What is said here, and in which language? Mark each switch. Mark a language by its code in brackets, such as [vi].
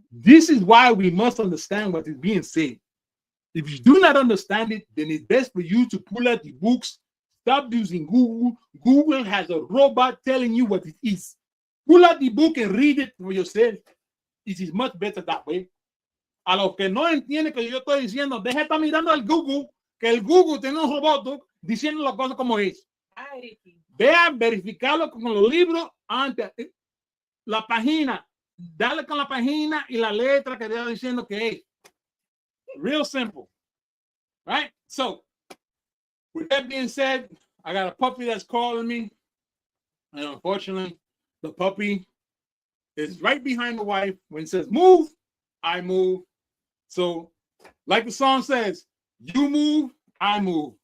[en] This is why we must understand what is being said. If you do not understand it, then it's best for you to pull out the books. Stop using Google. Google has a robot telling you what it is. Pull out the book and read it for yourself. It is much better that way. [es] A los que no entienden que yo estoy diciendo, deja de estar mirando al Google, que el Google tiene un robot diciendo las cosas como es. Ay, Ricky. Vean, verificarlo con los libros antes. La página, dale con la página y la letra que está diciendo que es. [en] Real simple. Right? So, with that being said, I got a puppy that's calling me. And unfortunately, the puppy is right behind the wife. When it says move, I move. So, like the song says, you move, I move.